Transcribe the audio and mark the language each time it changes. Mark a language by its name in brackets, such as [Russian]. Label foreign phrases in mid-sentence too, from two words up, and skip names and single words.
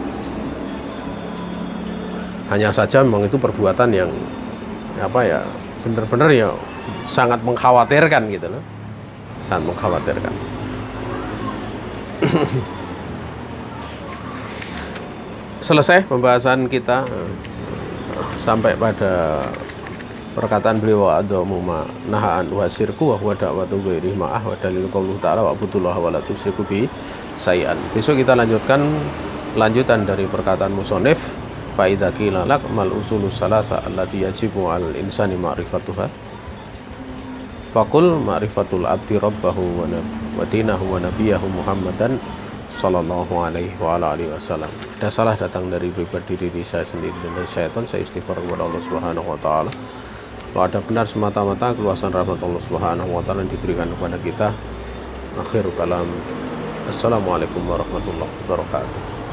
[Indonesian] Hanya saja memang itu perbuatan yang benar-benar ya sangat mengkhawatirkan gitu loh. Sangat mengkhawatirkan. Selesai pembahasan kita sampai pada perkataan beliau [Arabic] أعظم ما نهى عنه الشرك وهو دعوة غيره معه والدليل قوله تعالى واعبدوا الله ولا تشركوا به شيئا. [Indonesian] Besok kita lanjutan dari perkataan musonif [Arabic] فإذا قيل لك ما الأصول الثلاثة التي يجب على الإنسان معرفتها فقل معرفة العبد ربه ودينه ونبيه محمدا صلى الله عليه وعلى آله وسلم. [Indonesian] Ada salah datang dari pribadi diri saya sendiri dan dari syaitan, saya istighfar kepada Allah [Arabic] سبحانه وتعالى. [Indonesian] Kalau ada benar semata-mata keluasan rahmat Allah [Arabic] سبحانه وتعالى [Indonesian] yang diberikan kepada kita. [Arabic] آخر كلام. السلام عليكم ورحمة الله وبركاته.